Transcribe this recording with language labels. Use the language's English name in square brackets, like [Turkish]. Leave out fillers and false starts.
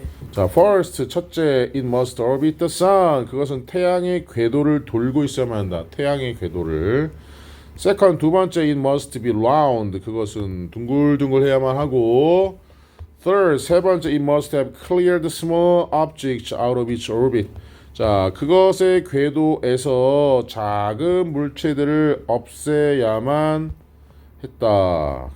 [English] 자, first [Korean] 첫째, [English] it must orbit the sun. [Korean] 그것은 태양의 궤도를 돌고 있어야만 한다. 태양의 궤도를. [English] second [Korean] 두 번째, [English] it must be round. [Korean] 그것은 둥글둥글해야만 하고. [English] third [Korean] 세 번째, [English] it must have cleared small objects out of its orbit. [Korean] 자, 그것의 궤도에서 작은 물체들을 없애야만 했다.